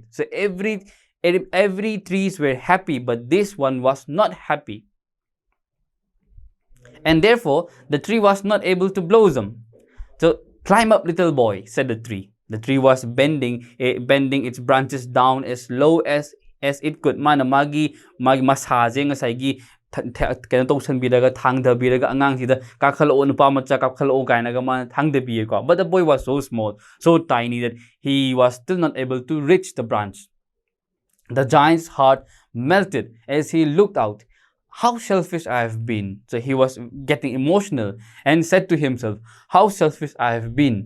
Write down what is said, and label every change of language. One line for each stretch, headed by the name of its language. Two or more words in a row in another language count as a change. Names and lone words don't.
English: So every trees were happy, but this one was not happy. And therefore, the tree was not able to blossom. So, climb up, little boy, said the tree. The tree was bending its branches down as low as it could.
Manipuri: Mana magi masaje ngasai kaya tausanbiraga thangdabiraga angangsida kakhaloo nupa macha kakhaloo kainaga man thangdabiye ko.
English: But the boy was so small, so tiny that he was still not able to reach the branch. The giant's heart melted as he looked out. How selfish I have been. So he was getting emotional and said to himself, how selfish I have been.